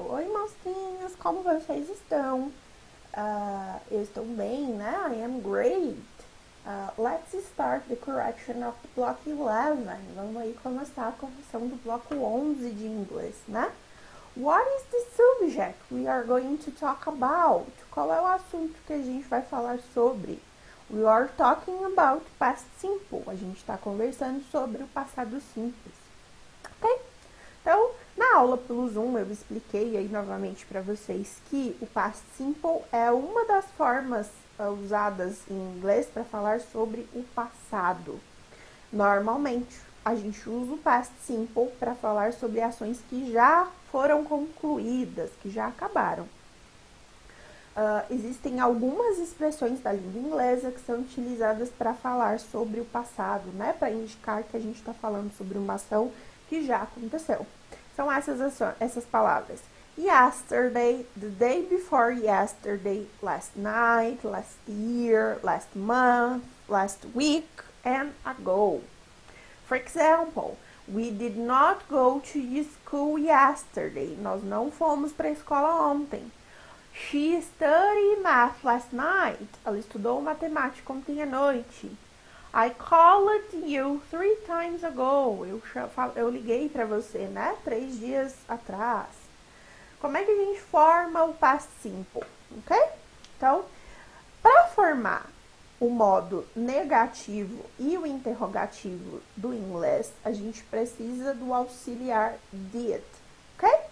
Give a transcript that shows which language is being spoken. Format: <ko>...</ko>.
<pt>Oi, monstrinhos, como vocês estão? Eu estou bem, né?</pt> <en>I am great. Let's start the correction of the block 11.</en> <pt>Vamos aí começar a correção do bloco 11 de inglês, né?</pt> <en>What is the subject we are going to talk about?</en> <pt>Qual é o assunto que a gente vai falar sobre?</pt> <en>We are talking about past simple.</en> <pt>A gente está conversando sobre o passado simples. Ok? Então, na aula pelo Zoom, eu expliquei aí novamente para vocês que o past simple é uma das formas usadas em inglês para falar sobre o passado. Normalmente, a gente usa o past simple para falar sobre ações que já foram concluídas, que já acabaram. Existem algumas expressões da língua inglesa que são utilizadas para falar sobre o passado, né? Para indicar que a gente está falando sobre uma ação que já aconteceu. São essas palavras.</pt> <en>Yesterday, the day before yesterday, last night, last year, last month, last week, and ago. For example, we did not go to school yesterday.</en> <pt>Nós não fomos para a escola ontem.</pt> <en>She studied math last night.</en> <pt>Ela estudou matemática ontem à noite.</pt> <en>I called you 3 times ago.</en> <pt>Eu liguei para você, né? 3 dias atrás. Como é que a gente forma o past simple, ok? Então, para formar o modo negativo e o interrogativo do inglês, a gente precisa do auxiliar did, ok?</pt>